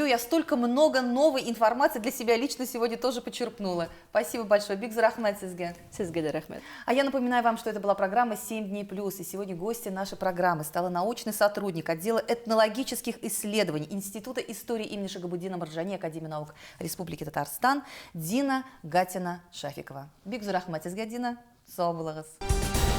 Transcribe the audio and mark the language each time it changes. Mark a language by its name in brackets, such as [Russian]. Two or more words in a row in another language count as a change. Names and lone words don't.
[Russian] Я столько много новой информации для себя лично сегодня тоже почерпнула. Спасибо большое. [Tatar] Биг рахмат сизге. Сизге рахмат. [Russian] А я напоминаю вам, что это была программа «7 дней плюс». И сегодня гостья нашей программы стала научный сотрудник отдела этнологических исследований Института истории имени Шагабуддина Марджани Академии наук Республики Татарстан Дина Гатина-Шафикова. [Tatar] Биг рахмат сизге, Дина. Сау булыгыз.